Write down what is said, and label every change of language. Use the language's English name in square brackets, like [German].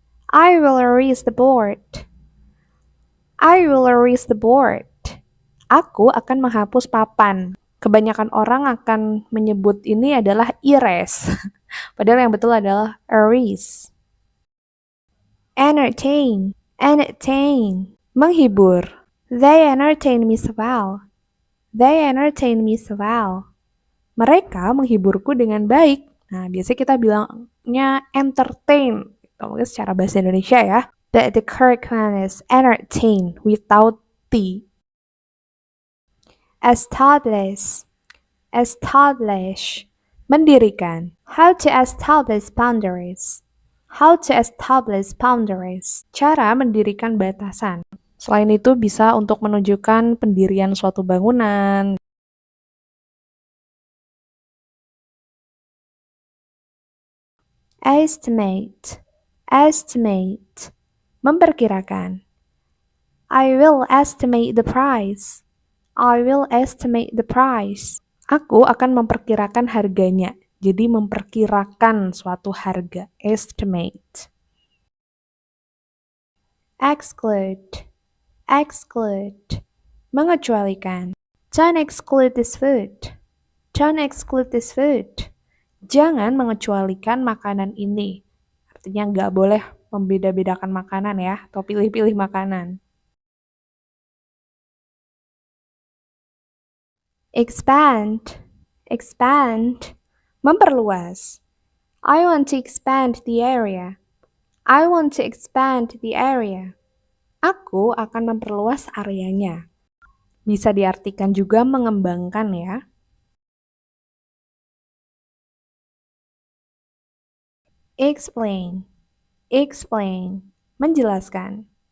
[English] I will erase the board. I will erase the board. [Indonesian] Aku akan menghapus papan. Kebanyakan orang akan menyebut ini adalah erase. Padahal yang betul adalah erase. [English] Entertain. Entertain. Menghibur. They entertain me so well. They entertain me so well. [Indonesian] Mereka menghiburku dengan baik. Nah, biasanya kita bilangnya entertain. Mungkin secara bahasa Indonesia ya. [English] But the correct one is entertain without T. Establish. Establish. Mendirikan. How to establish boundaries. How to establish boundaries. [Indonesian] Cara mendirikan batasan. Selain itu bisa untuk menunjukkan pendirian suatu bangunan. [English] Estimate. Estimate. Memperkirakan. I will estimate the price. I will estimate the price. [Indonesian] Aku akan memperkirakan harganya. Jadi memperkirakan suatu harga. [English] Estimate. Exclude. Exclude. Mengecualikan. Don't exclude this food. Don't exclude this food. [Indonesian] Jangan mengecualikan makanan ini. Artinya nggak boleh membeda-bedakan makanan ya, atau pilih-pilih makanan. [English] Expand. Expand. Memperluas. I want to expand the area. I want to expand the area. [Indonesian] Aku akan memperluas areanya. Bisa diartikan juga mengembangkan ya. [English] Explain. Explain. Menjelaskan.